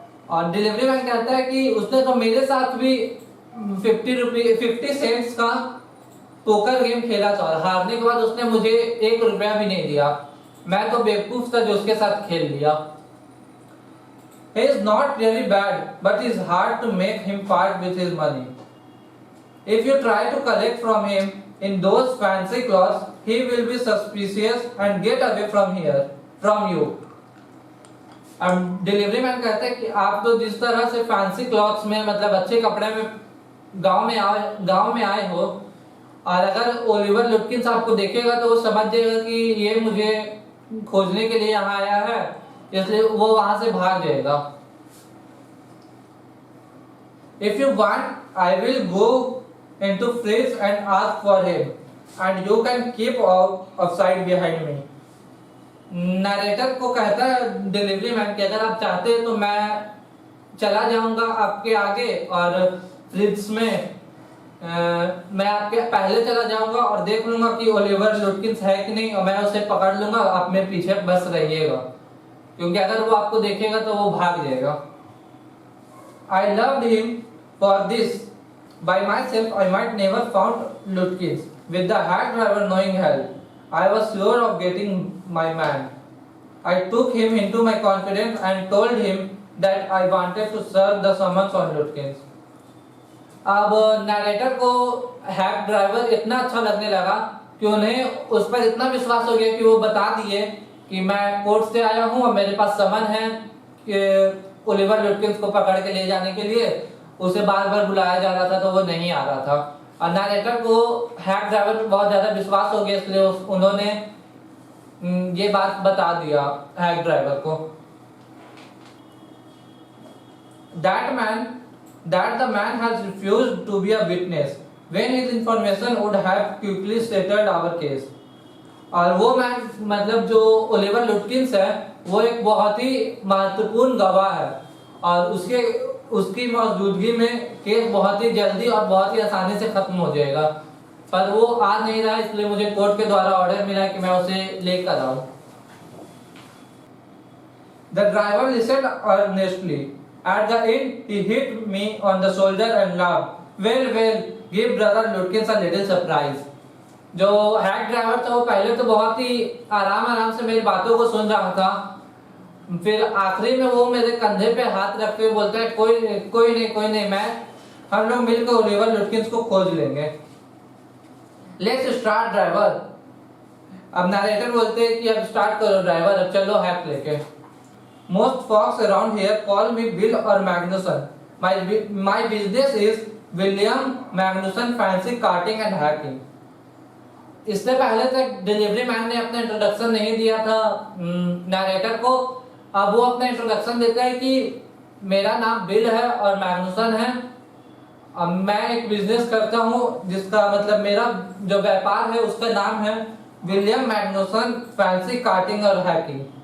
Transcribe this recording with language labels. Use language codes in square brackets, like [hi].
[hi] और delivery man कहता है कि उसने तो मेरे साथ भी 50 सेंट्स का पोकर गेम खेला था और हारने के बाद उसने मुझे 1 रुपया भी नहीं दिया। मैं तो बेवकूफ था जो उसके साथ खेल लिया। [en] He is not really bad, but it's hard to make him part with his money. If you try to collect from him in those fancy clothes, he will be suspicious and get away from you. [hi] अब delivery man कहते हैं कि आप तो जिस तरह से [en] fancy clothes [hi] में मतलब अच्छे कपड़े में गांव में आए हो, और अगर ओलिवर लुटकिंस आपको देखेगा तो वो समझ जाएगा कि ये मुझे खोजने के लिए यहाँ आया है, इसलिए वो वहां से भाग जाएगा। [en] If you want, I will go into fridge and ask for him, and you can keep outside behind me. [hi] Narrator को कहता है डिलीवरी मैन कि अगर आप चाहते हैं तो मैं चला जाऊंगा आपके आगे और फ्रिज में मैं आपके पहले चला जाऊंगा और देख लूंगा कि ओलिवर लुटकिंस है कि नहीं, और मैं उसे पकड़ लूंगा, आप मेरे पीछे बस रहिएगा, क्योंकि अगर वो आपको देखेगा तो वो भाग जाएगा। [en] I loved him for this. By myself, I might never found Lutkins. With the hack driver knowing help, I was sure of getting my man. I took him into my confidence and told him that I wanted to serve the summons on Lutkins. [hi] अब narrator को hack driver इतना अच्छा लगने लगा कि उन्हें उस पर इतना विश्वास हो गया कि वो बता दिए कि मैं कोर्ट से आया हूँ और मेरे पास समन है कि ओलिवर लुटकिंस को पकड़ के ले जाने के लिए। उसे बार बार बुलाया जा रहा था तो वो नहीं आ रहा था, और नरेटर को हैक ड्राइवर पर बहुत ज्यादा विश्वास हो गया, इसलिए उन्होंने ये बात बता दिया हैक ड्राइवर को। [en] That the man has refused to be a witness when his information would have quickly settled our case. [hi] और वो मैन मतलब जो ओलिवर लुटकिंस है वो एक बहुत ही महत्वपूर्ण गवाह है और उसकी मौजूदगी में केस बहुत ही जल्दी और बहुत ही आसानी से खत्म हो जाएगा, पर वो आ नहीं रहा, इसलिए मुझे कोर्ट के द्वारा ऑर्डर मिला कि मैं उसे लेकर आऊं। [en] The driver listened earnestly. At the end, he hit me on the shoulder and laughed. Well, give brother Lutkins a little surprise. [hi] जो हैक ड्राइवर था वो पहले तो बहुत ही आराम से मेरी बातों को सुन रहा था, फिर आखिरी में वो मेरे कंधे पे हाथ रख के बोलता है कोई नहीं, हम लोग मिलकर ओलिवर लुटकिंस को खोज लेंगे। [en] Let's start driver. [hi] अब नरेटर बोलते हैं कि अब स्टार्ट करो ड्राइवर, अब चलो हैक लेके। [en] Most folks around here call me Bill or Magnuson. My business is William Magnuson Fancy Carting and Hacking. [hi] इससे पहले तक डिलीवरी मैन ने अपना इंट्रोडक्शन नहीं दिया था नरेटर को। अब वो अपना इंट्रोडक्शन देता है कि मेरा नाम बिल है और मैग्नुसन है, अब मैं एक बिजनेस करता हूँ जिसका मतलब मेरा जो व्यापार है उसका नाम है विलियम मैग्नुसन फैंसी कार्टिंग और हैकिंग।